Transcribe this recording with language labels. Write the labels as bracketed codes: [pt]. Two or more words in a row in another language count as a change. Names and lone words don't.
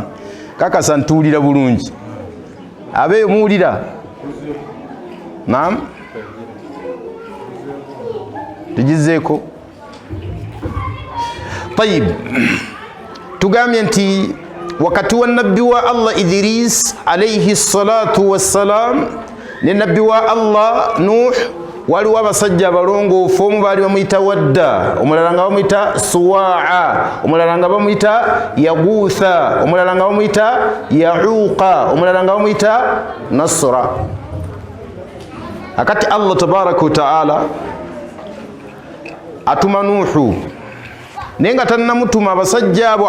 [lg] Kakasa ntuulira bulungi. Abeeyo muwulira? Naam? Tugizeeko? Tayib. Tugambye nti wakati wa nabbi wa Allah Idris [ar] عليه الصلاة والسلام [lg] ne nabbi wa Allah Nuh waliwo abasajja abalongoofu. Omu baali bamuyita Wadda, omulala nga bamuyita Suwaa, omulala nga bamuyita Yaguutha, omulala nga bamuyita Yauqa, omulala nga bamuyita Nasra. Akati Allah [ar] تبارك وتعالى [lg] atuma Nuhu, naye nga tannamutuma abasajja abo.